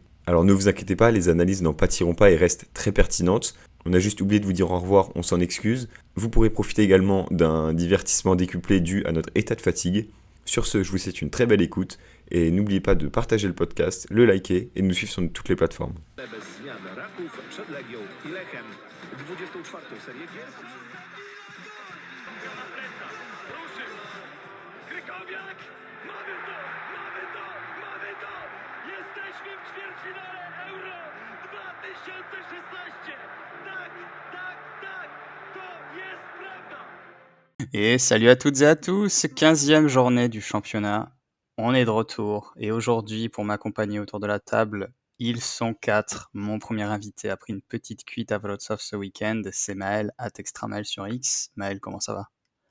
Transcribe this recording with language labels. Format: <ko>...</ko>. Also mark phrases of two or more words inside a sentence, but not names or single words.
<fr>Alors ne vous inquiétez pas, les analyses n'en pâtiront pas et restent très pertinentes. On a juste oublié de vous dire au revoir, on s'en excuse. Vous pourrez profiter également d'un divertissement décuplé dû à notre état de fatigue. Sur ce, je vous souhaite une très belle écoute et n'oubliez pas de partager le podcast, le liker et de nous suivre sur toutes les plateformes.</fr> <pl>Bez zmiany Raków przed Legią i Lechem 24. serię gier. Ruszył! Krykowiak! Mamy to! Jesteśmy w ćwierćfinale Euro 2016! Tak! To jest prawda!</pl> <fr>Et salut à toutes et à tous, 15e journée du championnat. On est de retour et aujourd'hui, pour m'accompagner autour de la table, ils sont 4. Mon premier invité a pris une petite cuite à Wrocław ce week-end, c'est Maël, @extramaël sur X. Maël, comment ça va?</fr>